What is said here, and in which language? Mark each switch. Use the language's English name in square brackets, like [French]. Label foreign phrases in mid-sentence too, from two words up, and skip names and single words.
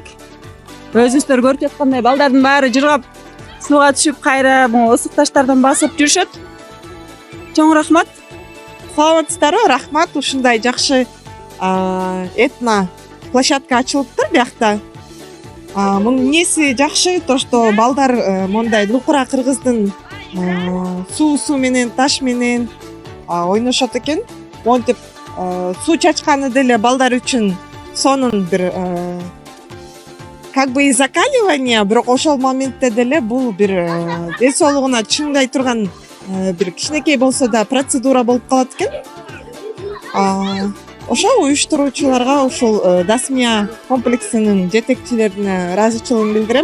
[Kyrgyz] Өзүңүздөр көрүп жаткандай балдардын баары жыргап сууга түшүп кайра ысык таштардан басып жүрүшөт. Чоң рахмат. Саламатсыздарбы? Рахмат. Ушундай жакшы этно площадка ачылыптыр биякта. Мунун эмнеси жакшы, [Russian] то что [Kyrgyz] балдар мондай лукура кыргыздын суусу менен, таш менен ойношот экен. Монтип суу чачканы деле балдар үчүн сонун бир [Russian] как бы и закаливание, [Kyrgyz] бирок ошол моментте деле бул бир ден соолугуна чыңдай турган бир кичинекей болсо да процедура болуп калат экен. Ошол уюштуруучуларга ушул Дасмия комплексинин жетекчилерине ыраазычылыгымды билдирем.